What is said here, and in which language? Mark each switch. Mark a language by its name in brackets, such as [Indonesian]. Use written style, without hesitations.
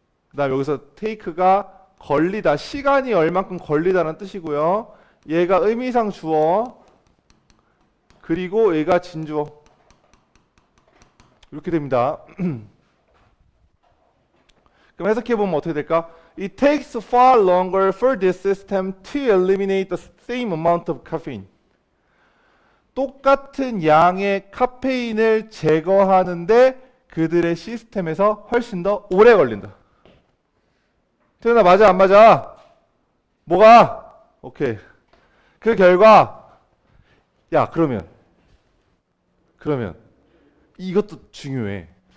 [Korean] 그 다음 여기서 take가 걸리다. 시간이 얼만큼 걸리다는 뜻이고요. 얘가 의미상 주어. 그리고 얘가 진주어. 이렇게 됩니다. 그럼 해석해보면 어떻게 될까? [English] It takes far longer for this system to eliminate the same amount of caffeine. [Korean] 똑같은 양의 카페인을 제거하는데 그들의 시스템에서 훨씬 더 오래 걸린다. 태연아 맞아 안 맞아? 뭐가? 오케이. 그 결과 야 그러면 이것도 중요해.